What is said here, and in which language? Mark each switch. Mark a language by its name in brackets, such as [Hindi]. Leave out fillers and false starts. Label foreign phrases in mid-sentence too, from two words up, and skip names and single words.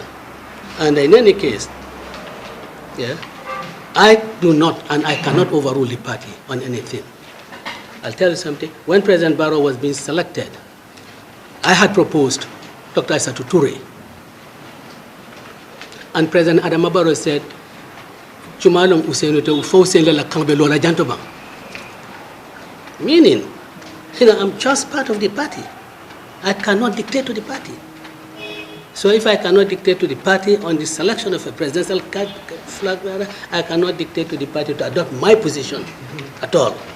[English] And in any case, I do not and I cannot overrule the party on anything. I'll tell you something. When President Barrow was being selected, I had proposed Dr. Isatou Touré. And President Adama Barrow said, [Mandingo] Chumalong Usenu te ufo usende la kambe lola jantoba. [English] Meaning, I'm just part of the party. I cannot dictate to the party. So if I cannot dictate to the party on the selection of a presidential flag bearer, I cannot dictate to the party to adopt my position at all.